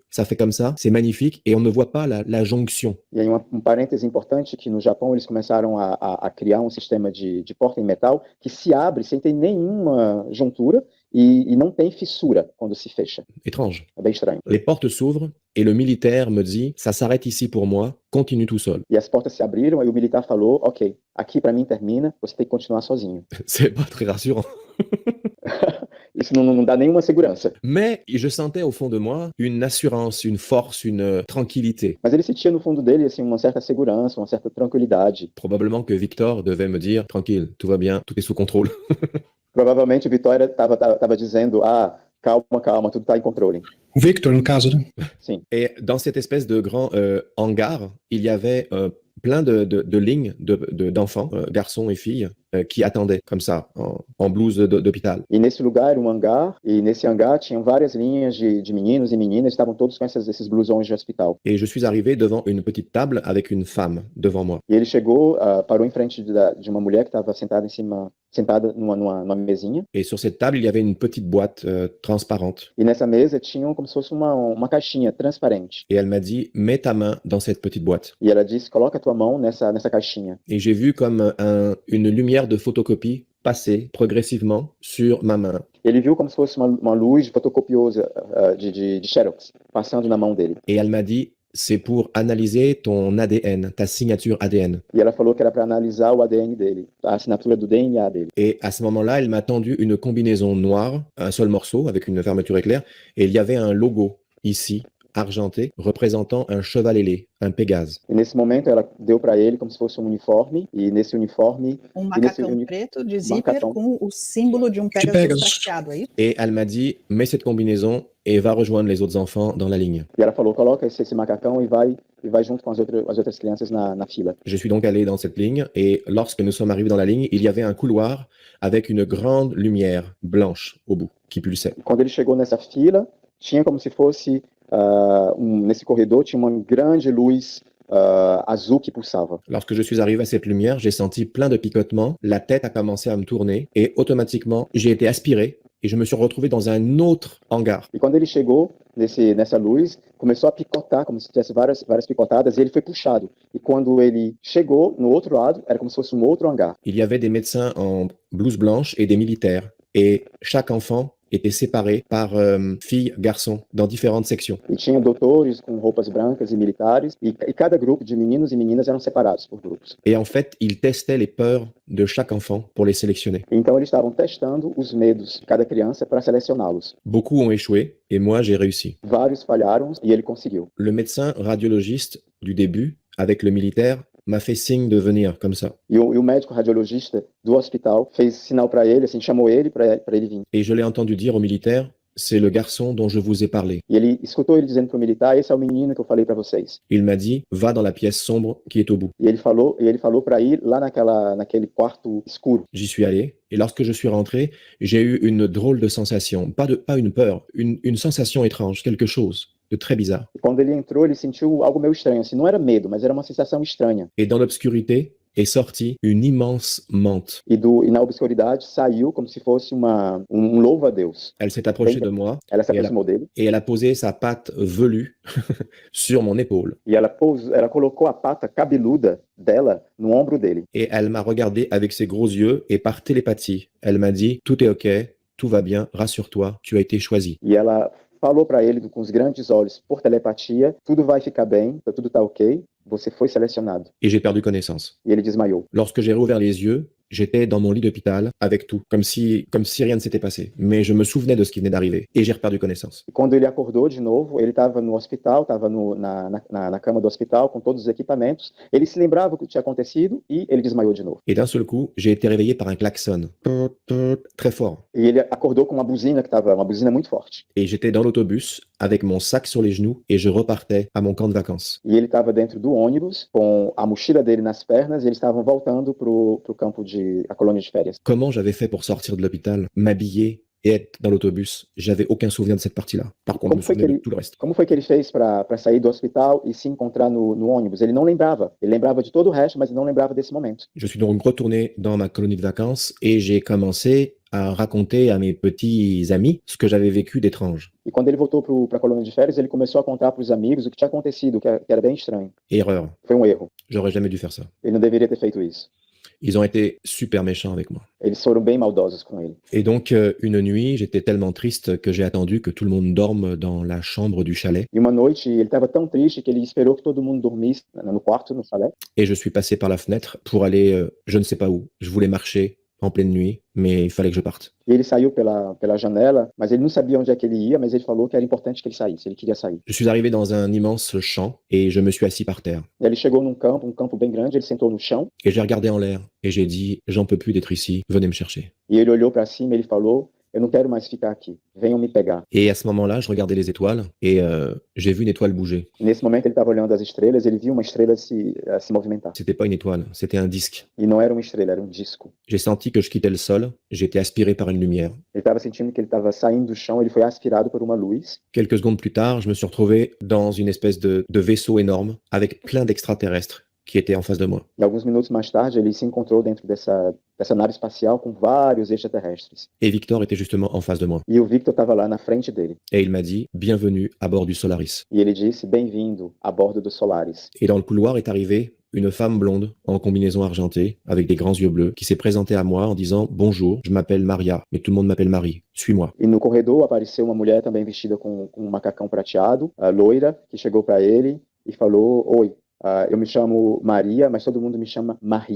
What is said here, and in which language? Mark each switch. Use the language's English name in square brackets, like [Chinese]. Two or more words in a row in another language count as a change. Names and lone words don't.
[French] Ça fait comme ça, c'est magnifique et on ne voit pas la jonction. [Portuguese] E aí parêntese importante que no Japão eles começaram a criar um sistema de porta em metal que se abre sem ter nenhuma juntura e não tem fissura quando se fecha. [French] Étrange. [Portuguese] É bem estranho. [French] Les portes s'ouvrent et le militaire me dit, ça s'arrête ici pour moi, continue tout seul. [Portuguese] E as portas se abriram e o militar falou, ok, aqui para mim termina, você tem que continuar sozinho. [French] C'est pas très rassurant. [Portuguese] Isso não dá nenhuma segurança. [French] Mais je sentais au fond de moi une assurance, une force, une tranquillité. [Portuguese] Mas ele sentia no fundo dele assim uma certa segurança, uma certa tranquilidade. [French] Probablement que Victor devait me dire, tranquille, tout va bien, tout est sous contrôle. [Portuguese] Provavelmente o Vitória estava dizendo, calma, tudo está em controle. O Victor, no caso, né? Sim. [French] Et dans cette espèce de grand hangar, il y avait plein de lignes d'enfants, garçons et filles, qui attendaient comme ça, en blouse d'hôpital. [Portuguese] E nesse lugar era um hangar, e nesse hangar tinham várias linhas de meninos e meninas, estavam todos com esses blusões de hospital. [French] Et je suis arrivé devant une petite table avec une femme devant moi. [Portuguese] E ele chegou, parou em frente de uma mulher que estava sentada numa mesinha. [French] Et sur cette table, il y avait une petite boîte transparente. [Portuguese] E nessa mesa tinha como se fosse uma caixinha transparente. [French] Et elle m'a dit, mets ta main dans cette petite boîte. [Portuguese] E ela disse, coloca a tua mão nessa caixinha. [French] Et j'ai vu comme une lumière de photocopie passer progressivement sur ma main. [Portuguese] Ele viu como se fosse uma luz fotocopiosa de Xerox passando na mão dele. [French] Et elle m'a dit, c'est pour analyser ton ADN, ta signature ADN. [Portuguese] E ela falou que era para analisar o ADN dele, a assinatura do DNA dele. [French] Et à ce moment-là, elle m'a tendu une combinaison noire, un seul morceau avec une fermeture éclair, et il y avait un logo ici, argenté, représentant un cheval ailé, un Pégase. [Portuguese] E nesse momento ela deu para ele como se fosse um uniforme, e nesse uniforme... macacão preto de zíper com o símbolo de Pegasus prateado aí. [French] Et elle m'a dit, mets cette combinaison et va rejoindre les autres enfants dans la ligne. [Portuguese] E ela falou, coloca esse macacão e vai junto com as outras crianças na fila. [French] Je suis donc allé dans cette ligne, et lorsque nous sommes arrivés dans la ligne, il y avait un couloir avec une grande lumière blanche au bout, qui pulsait. [Portuguese] Quando ele chegou nessa fila, tinha como se fosse... nesse corredor tinha uma grande luz azul qui pulsava. [French] Lorsque je suis arrivé à cette lumière, j'ai senti plein de picotements, la tête a commencé à me tourner et automatiquement, j'ai été aspiré et je me suis retrouvé dans un autre hangar. [Portuguese] E quando ele chegou nessa luz, começou a picotar, como se tivesse várias picotadas, e ele foi puxado. E quando ele chegou no outro lado, era como se fosse um outro hangar. [French] Il y avait des médecins en blouse blanche et des militaires et chaque enfant étaient séparés par filles, garçons, dans différentes sections. [Portuguese] E tinha doutores com roupas brancas e militares, e cada grupo de meninos e meninas eram separados por grupos. [French] Et en fait, ils testaient les peurs de chaque enfant pour les sélectionner. [Portuguese] Então eles estavam testando os medos de cada criança para selecioná-los. [French] Beaucoup ont échoué et moi j'ai réussi. [Portuguese] Vários falharam e ele conseguiu. [French] Le médecin radiologiste du début, avec le militaire, m'a fait signe de venir comme ça. [Portuguese] E o médico radiologista do hospital fez sinal para ele, assim, chamou ele para ele vir. [French] Et je l'ai entendu dire au militaire, c'est le garçon dont je vous ai parlé. [Portuguese] E ele escutou ele dizendo para o militar: esse é o menino que eu falei para vocês. [French] Il m'a dit, va dans la pièce sombre qui est au bout. [Portuguese] E ele falou para ir lá naquele quarto escuro. [French] J'y suis allé, et lorsque je suis rentré, j'ai eu une drôle de sensation. Pas une peur, une sensation étrange, quelque chose de très bizarre. [Portuguese] E quando ele entrou, ele sentiu algo meio estranho. Assim, não era medo, mas era uma sensação estranha. [French] Et dans l'obscurité est sortie une immense menthe. [Portuguese] E na obscuridade saiu como se fosse louva-a-Deus. [French] Elle s'est approchée de moi [Portuguese] Ela se aproximou dele [French] et elle a posé sa patte velue sur mon épaule. [Portuguese] e ela colocou a pata cabeluda dela no ombro dele. [French] Et elle m'a regardé avec ses gros yeux et par télépathie, elle m'a dit, tout est ok, tout va bien, rassure-toi, tu as été choisi. [Portuguese] E ela falou para ele com os grandes olhos, por telepatia: tudo vai ficar bem, tudo tá ok, você foi selecionado. [French] Et j'ai perdu connaissance. [Portuguese] E ele desmaiou. [French] Lorsque j'ai rouvert les yeux, j'étais dans mon lit d'hôpital avec tout, comme si rien ne s'était passé. Mais je me souvenais de ce qui venait d'arriver et j'ai reperdu connaissance. [Portuguese] E quando ele acordou de novo, ele estava no hospital, estava na cama do hospital com todos os equipamentos. Ele se lembrava do que tinha acontecido e ele desmaiou de novo. [French] Et d'un seul coup, j'ai été réveillé par un klaxon, très fort. [Portuguese] E ele acordou com uma buzina muito forte. [French] Et j'étais dans l'autobus avec mon sac sur les genoux et je repartais à mon camp de vacances. [Portuguese] E ele estava dentro do ônibus com a mochila dele nas pernas e eles estavam voltando pro campo a colônia de férias. [French] Comment j'avais fait pour sortir de l'hôpital, m'habiller et être dans l'autobus? J'avais aucun souvenir de cette partie-là. Par contre, je me souvenais de tout le reste. [Portuguese] Como foi que ele fez para sair do hospital e se encontrar no ônibus? Ele não lembrava. Ele lembrava de todo o resto, mas ele não lembrava desse momento. [French] Je suis donc retourné dans ma colonie de vacances et j'ai commencé à raconter à mes petits amis ce que j'avais vécu d'étrange. [Portuguese] E quando ele voltou para a colônia de férias, ele começou a contar para os amigos o que tinha acontecido, que era bem estranho. [French] Erreur. [Portuguese] Foi erro. [French] J'aurais jamais dû faire ça. [Portuguese] Ele não deveria ter feito isso. [French] Ils ont été super méchants avec moi. [Portuguese] Eles foram bem maldosos com ele. [French] Et donc, une nuit, j'étais tellement triste que j'ai attendu que tout le monde dorme dans la chambre du chalet. [Portuguese] E uma noite, ele estava tão triste que ele esperou que todo mundo dormisse no quarto, no chalet. [French] Et je suis passé par la fenêtre pour aller, je ne sais pas où. Je voulais marcher en pleine nuit, mais il fallait que je parte. [Portuguese] E ele saiu pela janela, mas ele não sabia onde é que ele ia, mas ele falou que era importante que ele saísse, ele queria sair. [French] Je suis arrivé dans un immense champ et je me suis assis par terre. [Portuguese] E ele chegou num campo bem grande, ele sentou no chão. [French] Et j'ai regardé en l'air et j'ai dit, j'en peux plus d'être ici, venez me chercher. [Portuguese] E ele olhou para cima e ele falou: eu não quero mais ficar aqui, venham me pegar. [French] Et à ce moment-là, je regardais les étoiles et j'ai vu une étoile bouger. [Portuguese] E nesse momento ele estava olhando as estrelas, ele viu uma estrela se movimentar. [French] C'était pas une étoile, c'était un disque. [Portuguese] E não era uma estrela, era um disco. [French] J'ai senti que je quittais le sol, j'ai été aspiré par une lumière. [Portuguese] Ele estava sentindo que ele estava saindo do chão, ele foi aspirado por uma luz. [French] Quelques secondes plus tard, je me suis retrouvé dans une espèce de vaisseau énorme avec plein d'extraterrestres qui étaient en face de moi. [Portuguese] E alguns minutos mais tarde, ele se encontrou dentro dessa nave espacial com vários extraterrestres. [French] Et Victor était justement en face de moi. [Portuguese] E o Victor estava lá na frente dele. [French] Et il m'a dit, bienvenue à bord du Solaris. [Portuguese] E ele disse: bem-vindo a bordo do Solaris. [French] Et dans le couloir est arrivée une femme blonde en combinaison argentée avec des grands yeux bleus qui s'est présentée à moi en disant « Bonjour, je m'appelle Maria, mais tout le monde m'appelle Marie, suis-moi ». [Portuguese] E no corredor apareceu uma mulher também vestida com um macacão prateado, loira, que chegou para ele e falou: oi, eu me chamo Maria, mas todo mundo me chama Marie.